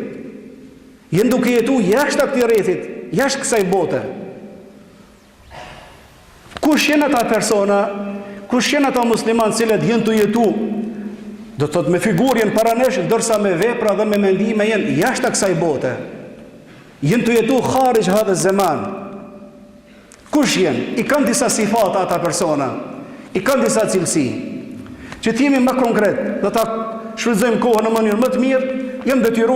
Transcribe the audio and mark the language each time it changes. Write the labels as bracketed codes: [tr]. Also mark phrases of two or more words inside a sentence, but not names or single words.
[sq] Jenë duke jetu jashtë këtij rrethit, jashtë kësaj bote. Kush janë ata persona, kush janë ata musliman cilët jenë të jetu, do të thotë me figurën para nesh, ndërsa me vepra dhe me mendime jenë jashtë kësaj bote. Jenë të jetu [ar] خارج هذا زمان. [sq] Kush jenë? I kanë disa sifata ata persona, i kanë disa cilësi. Që t'jemi më konkret, do ta shfrytëzojmë kohën në mënyrë më të mirë, jam detyruar